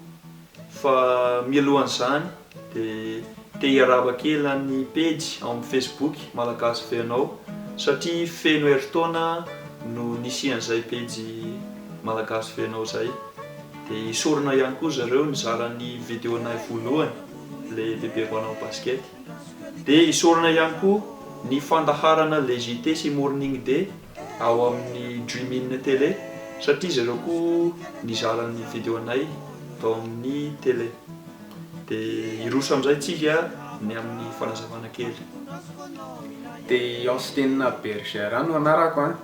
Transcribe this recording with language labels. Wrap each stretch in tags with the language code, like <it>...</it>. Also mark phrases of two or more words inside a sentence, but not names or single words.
<mg>Fa mialohan'izany de te hiarahaba kely ny page amin'ny Facebook Malagasy Fenao satria feno heritaona no nisian'izay page Malagasy Fenao zay. De isorona ihany koa zareo nizaran'ny vidéonay voalohany le bebe manao basket. De isorona ihany koa ny fandaharana le JT sy morning day ao amin'ny Dream In télé satria zareo koa nizaran'ny vidéonay tao amin'ny télé. De iroso am'izay tsika ny amin'ny fanazavana kely. De Austin Bergera no anarako a.</mg>